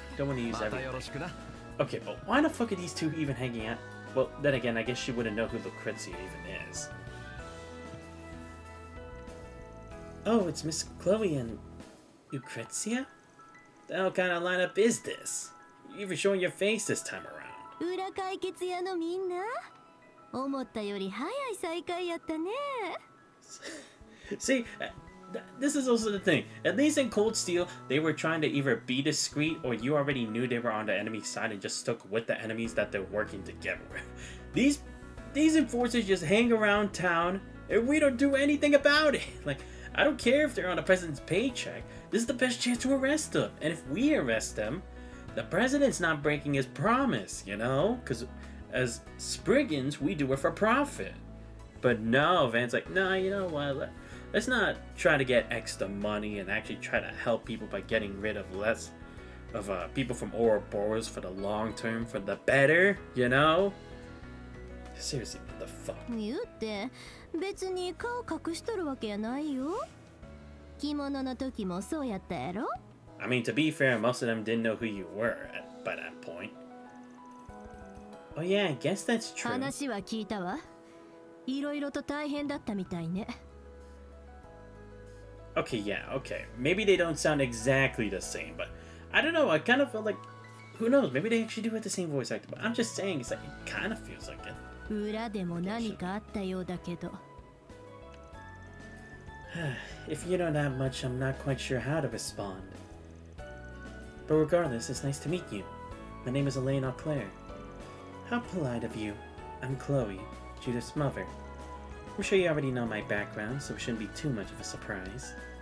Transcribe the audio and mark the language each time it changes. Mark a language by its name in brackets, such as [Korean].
[English] Don't want to use everything. Okay, but why the fuck are these two even hanging out? Well, then again, I guess she wouldn't know who Lucrezia even is. Oh, it's Miss Chloe and Lucrezia? The hell kind of lineup is this? You even showing your face this time around. [Japanese] 裏解決屋のみんな思ったより早い再会やったね [English] See, this is also the thing. At least in Cold Steel, they were trying to either be discreet or you already knew they were on the enemy side and just stuck with the enemies that they're working together with. These enforcers just hang around town and we don't do anything about it. Like, I don't care if they're on the president's paycheck. This is the best chance to arrest them. And if we arrest them, the president's not breaking his promise, you know? Because as Spriggans, we do it for profit. But no, Van's like, nah, you know what? Let's not try to get extra money and actually try to help people by getting rid of less of people from Ouroboros for the long term, for the better, you know? Seriously, what the fuck? [Japanese] 言うて別に顔隠しとるわけやないよ。着物の時もそうやったやろ。 [English] I mean, to be fair, most of them didn't know who you were by that point. Oh yeah, I guess that's true. [Japanese] 話は聞いたわ。いろいろと大変だったみたいね。 [English] Okay, yeah, okay. Maybe they don't sound exactly the same, but I don't know. I kind of feel like, who knows? Maybe they actually do have the same voice actor. But I'm just saying, it's like it kind of feels like it. [Japanese] 裏でも何かあったようだけど。 [English] If you know that much, I'm not quite sure how to respond. But regardless, it's nice to meet you. My name is Elaine Auclair. How polite of you. I'm Chloe, Judith's mother. I'm sure you already know my background, so it shouldn't be too much of a surprise.